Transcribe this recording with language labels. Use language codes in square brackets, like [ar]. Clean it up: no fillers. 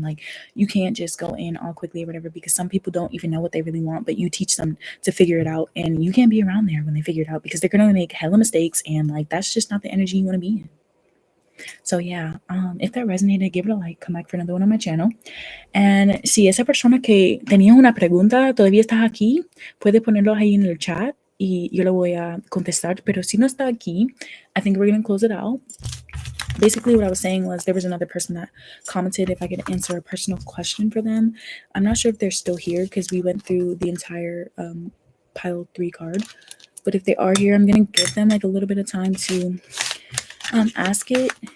[en] Like you can't just go in all quickly or whatever, because some people don't even know what they really want, but you teach them to figure it out, and you can't be around there when they figure it out, because they're going to make hella mistakes. And like, that's just not the energy you want to be in. So yeah, if that resonated, give it a like, come back for another one on my channel. [es] And si esa persona que tenía una pregunta todavía estás aquí, puedes ponerlos ahí en el chat y yo le voy a contestar. Pero si no está aquí, [en] I think we're going to close it out. Basically, what I was saying was there was another person that commented if I could answer a personal question for them. I'm not sure if they're still here because we went through the entire pile 3 card. But if they are here, I'm going to give them like a little bit of time to ask it.